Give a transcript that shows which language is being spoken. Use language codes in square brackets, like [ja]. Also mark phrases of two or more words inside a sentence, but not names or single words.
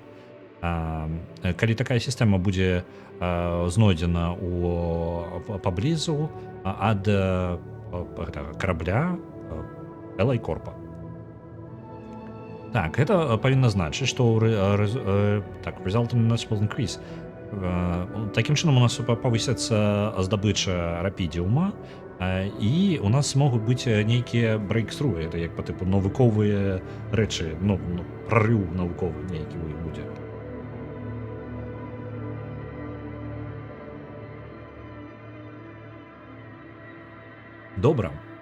[be] Калі такая сістэма будзе знойдзена паблізу ад корабля LA Corp. Так, гэта павінна значыць, што [en] resulting noticeable increase. [be] Такім чынам у нас павысяцца здабыча рапідіума, і у нас могуць быць нейкія breakthrough, это як па тыпу навуковыя рэчы, прарыў навуковы нейкі будзе. Добра.